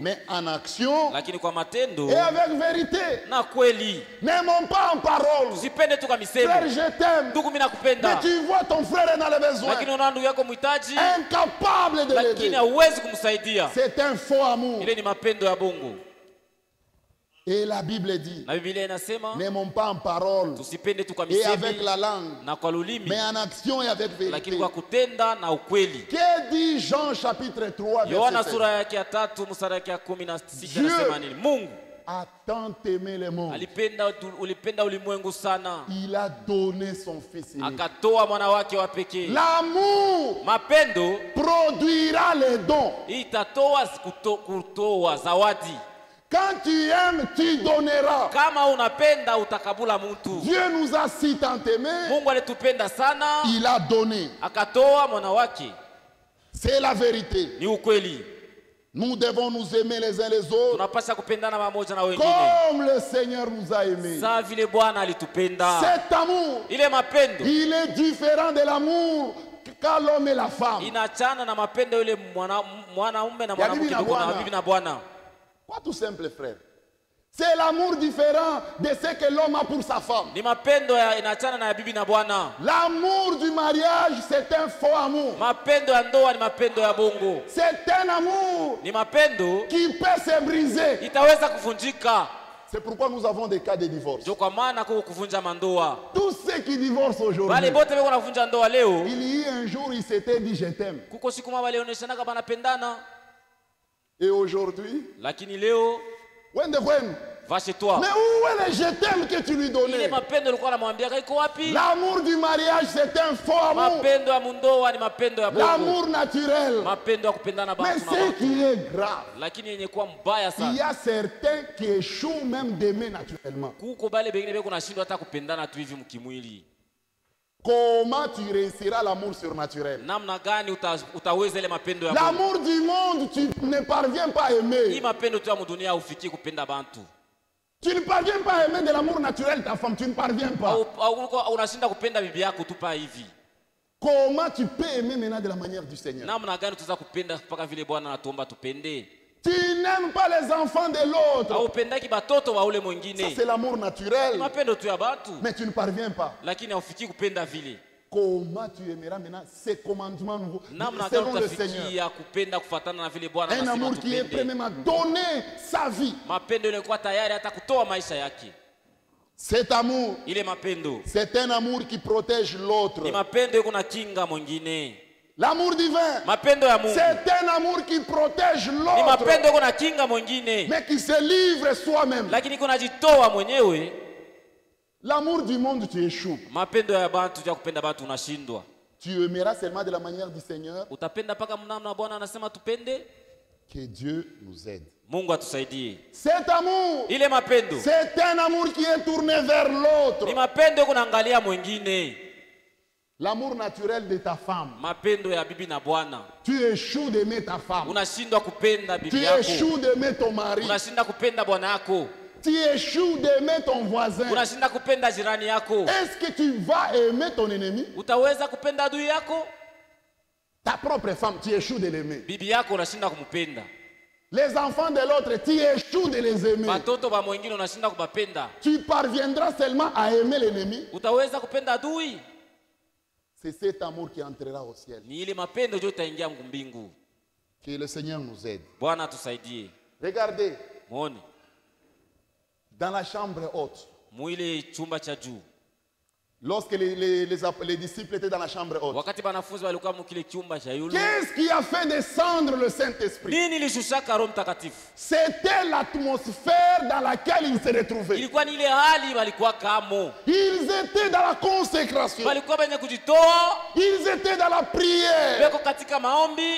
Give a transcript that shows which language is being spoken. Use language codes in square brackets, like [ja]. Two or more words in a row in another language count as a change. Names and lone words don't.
[fr] mais en action [sw] lakini kwa matendo [fr] et avec vérité. [sw] na kweli. [fr] N'aimons pas en parole. [sw] Usipende tu kwa [fr] Frère, [sw] misemi, [fr] je t'aime. [sw] ndugu mimi [fr] Mais [sw] nakupenda, [fr] tu vois ton frère est dans le besoin. [sw] lakini unaona ndugu yako mhitaji, [fr] Incapable de [sw] lakini [fr] l'aider. [sw] hauwezi kumsaidia. [fr] C'est un faux amour. [sw] Ile ni mapendo ya Mungu, [fr] Et la Bible dit, [sw] na Biblia inasema [fr] n'aimons pas en parole [sw] tusipende tu kwa [fr] et avec [sw] misemi [fr] la langue, [sw] na kwa lulimi, [fr] mais en action et avec [sw] lakini [fr] vérité. [sw] kwa kutenda na ukweli. [fr] Que dit Jean chapitre 3, [sw] Yohana [fr] verset 7? [sw] sura yake ya 3 mstari yake ya 16 [fr] Dieu [sw] anasema nini? Mungu [fr] A tant aimé le monde, [sw] ulipenda ulimwengu sana, [fr] il a donné son fils unique. [sw] akatoa mwana wake wa pekee. [fr] L'amour [sw] Mapendo [fr] produira les dons. [sw] itatoa kutoa zawadi. [fr] Quand tu aimes, tu donneras. [sw] Kama unapenda utakabula mtu. [fr] Dieu nous a si tant aimés, [sw] Mungu alitupenda sana, [fr] il a donné. [sw] akatoa mwana wake. [fr] C'est la vérité. [sw] Ni ukweli. [fr] Nous devons nous aimer les uns les autres [sw] Tunapaswa kupendana pamoja na wengine, [fr] comme le Seigneur nous a aimés. [sw] sawa vile Bwana alitupenda. [fr] Cet amour, [sw] Ile mapendo [fr] il est différent de l'amour qu'a l'homme et la femme. [sw] inachana na mapendo yule mwanaume na mwanamke, bibi na ndugu na bwana. bibi na bwana. [fr] Quoi tout simple, frère? C'est l'amour différent de ce que l'homme a pour sa femme. [sw] Ni mapendo inachana na ya bibi na bwana. [fr] L'amour du mariage, c'est un faux amour. [sw] Mapendo ya ndoa ni mapendo ya bongo, [fr] C'est un amour [sw] ni mapendo [fr] qui peut se briser. [sw] itaweza kuvunjika. [fr] C'est pourquoi nous avons des cas de divorce. [sw] Ndio kwa maana kuko kuvunja mandoa. [fr] Tous ceux qui divorcent [sw] Wale [fr] aujourd'hui, [sw] bote beko navunja ndoa leo, [fr] il y a un jour, ils s'étaient dit je t'aime. [sw] kuko siku mama walioneshana banapendana, [fr] Et aujourd'hui, [sw] lakini leo wende kwenu. [fr] va chez toi. Mais où est le je t'aime que tu lui [sw] Ile [fr] donnais? [sw] mapendo alikuwa anamwambia iko wapi? [fr] L'amour du mariage, c'est un faux amour. [sw] Mapendo ya mundoa ni mapendo ya bongo, [fr] L'amour naturel. [sw] mapendo ya kupendana [fr] Mais [sw] bantu na [fr] ce [sw] bantu. [fr] qui est grave, [sw] Lakini yenye kuwa mbaya [fr] il y [sw] sana, [fr] a certains qui échouent même d'aimer naturellement. [sw] kuko bale bengine beko nashindwa hata kupendana tu hivi mkimwili. [fr] Comment tu réussiras l'amour surnaturel? [sw] Namna gani utaweza ile mapendo ya Mungu? [fr] L'amour du monde, tu ne parviens pas à [sw] Hii [fr] aimer. [sw] mapendo tu ya mudunia ufiki kupenda bantu. [fr] Tu ne parviens pas à aimer de l'amour naturel ta femme, tu ne parviens pas. [sw] Au unashinda kupenda bibi yako tu pa hivi. [fr] Comment tu peux aimer maintenant de la manière du Seigneur? [sw] Namna gani tuza kupenda mpaka vile Bwana anatuomba tupende? [fr] Tu n'aimes pas les enfants de l'autre. [sw] Au pendaki batoto wa ule [fr] Ça, [sw] mwingine. [fr] c'est l'amour naturel. [sw] Mapendo tu ya batu, [fr] Mais tu ne parviens pas. [sw] lakini haufiki kupenda vile. [fr] Comment tu aimeras maintenant ces commandements nouveaux [sw] Namna gani [fr] selon le Seigneur? [sw] utafikia kupenda kufuatana na vile Bwana [fr] Un [sw] anasema [fr] amour qui est prêt [sw] tupende. [fr] même à donner sa vie. [sw] Mapendo ile kwa tayari hata kutoa maisha yake. [fr] Cet amour, [sw] Ile mapendo [fr] c'est un amour qui protège l'autre. [sw] ni mapendo yuko na kinga mwingine. [fr] L'amour divin, [sw] Mapendo ya Mungu [fr] c'est un amour qui protège [sw] ni [fr] l'autre, [sw] mapendo yuko na kinga mwingine, [fr] mais qui se livre soi-même. [sw] lakini yuko najitoa mwenyewe. [fr] L'amour du monde, tu échoues. [sw] Mapendo ya bantu ya kupenda bantu unashindwa. [fr] Tu aimeras seulement de la manière du Seigneur. [sw] Utapenda paka mnamna Bwana anasema tupende. [fr] Que Dieu nous aide. [sw] Mungu atusaidie. [fr] Cet amour, [sw] Ile mapendo [fr] c'est un amour qui est tourné vers l'autre. [sw] ni mapendo yuko naangalia mwingine. [fr] L'amour naturel de ta femme. [sw] Mapendo ya bibi na bwana. [fr] Tu échoues d'aimer ta femme. [sw] Unashindwa kupenda [fr] Tu [sw] bibi yako. [fr] échoues d'aimer ton mari. [sw] Unashinda kupenda bwana yako. [fr] Tu échoues d'aimer ton voisin. [sw] Unashinda kupenda jirani yako. [fr] Est-ce que tu vas aimer ton ennemi? [sw] Utaweza kupenda adui yako? [fr] Ta propre femme, tu échoues de l'aimer. [sw] Bibi yako unashinda kumpenda. [fr] Les enfants de l'autre, tu échoues de les aimer. [sw] Watoto ba mwingine unashinda kubapenda. [fr] Tu parviendras seulement à aimer l'ennemi. [sw] Utaweza kupenda adui? [fr] C'est cet amour qui entrera au ciel. [sw] Ni ile mapendo ndio itaingia mbingu. [fr] Que le Seigneur nous aide. [sw] Bwana atusaidie. [fr] Regardez, [sw] Muone [fr] dans la chambre haute, [sw] mwile chumba cha juu. [fr] lorsque les disciples étaient dans la chambre haute, [sw] Wakati banafunzi walikuwa mkile chumba cha yulu. [fr] qu'est-ce qui a fait descendre le Saint-Esprit? [sw] Nini lishushaka Roho Mtakatifu? [fr] C'était l'atmosphère dans laquelle ils se retrouvaient. [sw] Ilikuwa ni ile hali walikuwa kamo. [fr] Ils étaient dans la consécration. [sw] Walikuwa benye kujitoa, [fr] Ils étaient dans la prière, [sw] beko katika maombi,